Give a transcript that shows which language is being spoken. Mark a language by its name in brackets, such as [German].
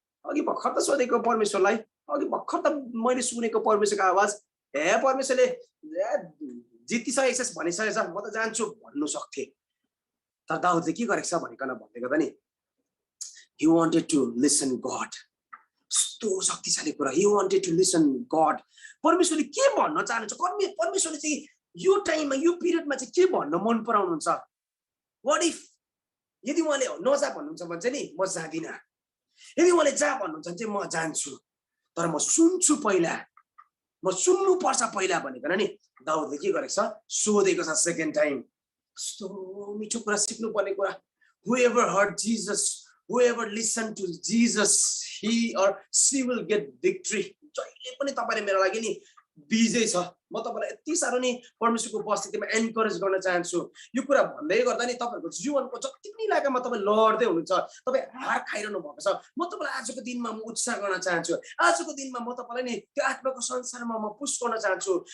[Nepali] अघि भर्खर त सोधेको परमेश्वरलाई, अघि भर्खर त मैले सुनेको परमेश्वरको आवाज, हे परमेश्वरले जितिसकेको छस् भनिसकेछ, म त जान्छु भन्नु सक्थेँ। तर दाउदले के गरेको छ भनिकन भन्दै गर्दा नि [English] he wanted to listen God. [Nepali] यस्तो शक्तिशाली कुरा, [English] he wanted to listen God. [Nepali] परमेश्वरले के भन्न चाहनुहुन्छ, परमेश्वरले चाहिँ यो टाइममा यो पिरियडमा चाहिँ के भन्न मन पराउनुहुन्छ। [English] What if [Nepali] यदि उहाँले नजा भन्नुहुन्छ भने चाहिँ नि म जाँदिनँ, यदि उहाँले जा भन्नुहुन्छ भने चाहिँ म जान्छु, तर म सुन्छु पहिला, म सुन्नु पर्छ पहिला भनेर नि दाउदले के गरेको छ, सोधेको छ सेकेन्ड टाइम। यस्तो मिठो कुरा, सिक्नु पर्ने कुरा। [English] Whoever heard Jesus, whoever listened to Jesus, he or she will get victory. [Nepali] जहिले पनि तपाईले मेरो लागि नि विजय छ। म तपाईलाई यति साह्रो नि परमेश्वरको उपस्थितिमा एन्करेज गर्न चाहन्छु। यो कुरा भन्दै गर्दा नि तपाईहरुको जीवनको जति पनि इलाकामा तपाई लड्दै हुनुहुन्छ, तपाई हार खाइरहनु भएको छ, म तपाईलाई आजको दिनमा म उत्साह गर्न चाहन्छु। आजको दिनमा म तपाईलाई नि त्यो आत्माको संसारमा म पुश गर्न चाहन्छु।